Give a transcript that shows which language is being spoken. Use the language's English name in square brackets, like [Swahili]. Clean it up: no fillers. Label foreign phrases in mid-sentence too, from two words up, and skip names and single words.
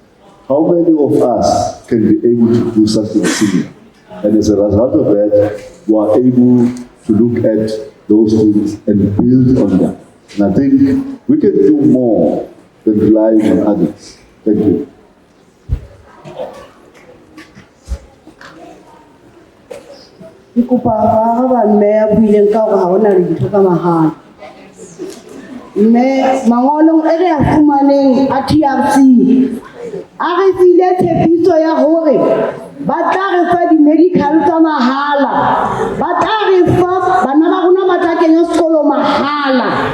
[English] How many of us can be able to do something similar? And as a result of that, we are able to look at those things and build on them. And I think we can do more than relying on others. Thank you. [Southern Sotho] Ikupa ba mme ya buileng ka hore ha hona le dintho ka mahala. Mme mangolong e re a fumaneng a TRC a re file tshepiso ya hore ba tla re fa di-medical tsa mahala, ba tla re fa bana ba rona ba tla kenya sekolo mahala.